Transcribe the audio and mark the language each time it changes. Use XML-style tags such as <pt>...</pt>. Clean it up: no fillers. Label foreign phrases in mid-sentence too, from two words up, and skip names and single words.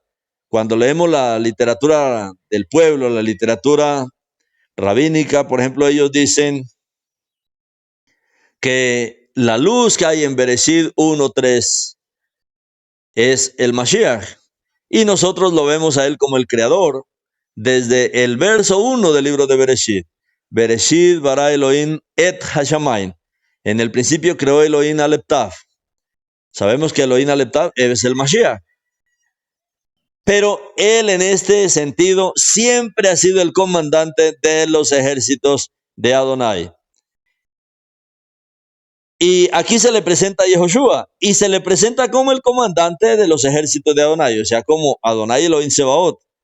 <es>Cuando leemos la literatura del pueblo, la literatura rabínica, por ejemplo, ellos dicen que la luz que hay en Bereshit 1:3 es el Mashiach. Y nosotros lo vemos a él como el creador desde el verso 1 del libro de Bereshit.</es> <he>בראשית ברא אלהים את השמים.</he> <es>En el principio creó Elohim Aleph Tav. Sabemos que Elohim Aleph Tav es el Mashiach. Pero él en este sentido siempre ha sido el comandante de los ejércitos de Adonai. Y aquí se le presenta a Yehoshua y se le presenta como el comandante de los ejércitos de Adonai, o sea, como Adonai Elohim Sebaot.</es>